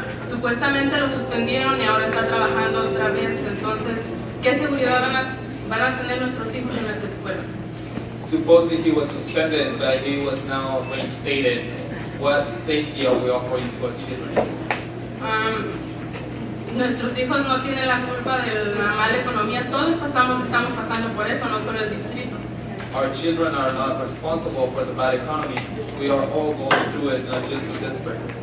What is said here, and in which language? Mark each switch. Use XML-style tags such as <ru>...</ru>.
<es>Supuestamente lo suspendieron y ahora está trabajando otra vez. Entonces, ¿qué seguridad van a tener nuestros hijos en las escuelas?</es> <en>Supposedly he was suspended, but he was now reinstated. What safety are we offering to our children?</en> <es>Nuestros hijos no tienen la culpa de la mala economía. Todos estamos pasando por eso, no solo el distrito.</es> <en>Our children are not responsible for the bad economy. We are all going through it, not just the district.</en>